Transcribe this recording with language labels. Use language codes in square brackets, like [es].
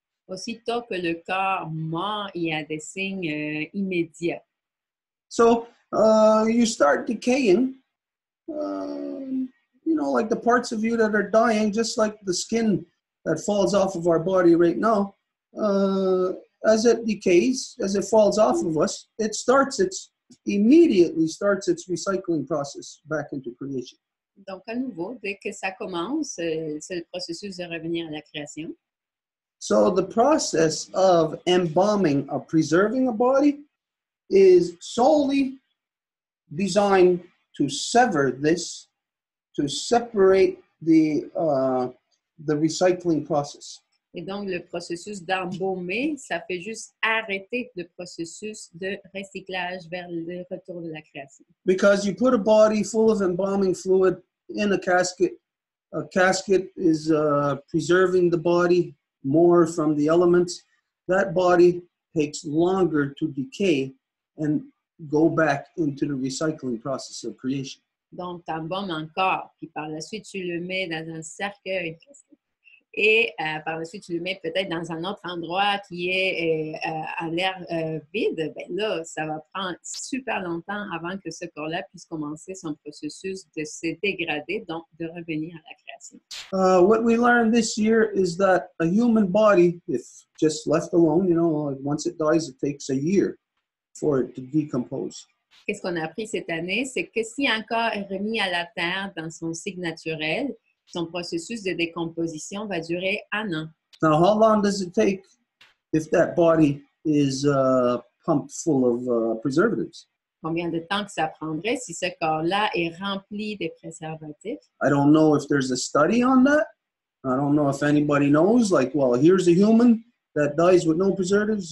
[fr] Aussitôt que le corps mort, il y a des signes immédiats. [en] So you start decaying, like the parts of you that are dying, just like the skin that falls off of our body right now. As it decays, as it falls off of us, it immediately starts its recycling process back into creation. [fr] Donc, à nouveau, dès que ça commence, c'est le processus de revenir à la création. [en] So the process of embalming or preserving a body is solely designed to sever this, to separate the recycling process. [fr] Et donc, le processus d'embaumer, ça fait juste arrêter le processus de recyclage vers le retour de la création. [en] Because you put a body full of embalming fluid in a casket is preserving the body more from the elements. That body takes longer to decay and go back into the recycling process of creation. [fr] Donc, tu embaumes encore, puis par la suite, tu le mets dans un cercueil. Et par la suite, tu le mets peut-être dans un autre endroit qui est à l'air vide. Ben là, ça va prendre super longtemps avant que ce corps-là puisse commencer son processus de se dégrader, donc de revenir à la création. [en] What we learned this year is that a human body, if just left alone, you know, once it dies, it takes a year for it to decompose. [fr] Qu'est-ce qu'on a appris cette année? C'est que si un corps est remis à la terre dans son cycle naturel, son processus de décomposition va durer 1 an. [en] Now, how long does it take if that body is pumped full of preservatives? [fr] Combien de temps que ça prendrait si ce corps-là est rempli de préservatifs? [en] I don't know if there's a study on that. I don't know if anybody knows, like, well, here's a human that dies with no preservatives.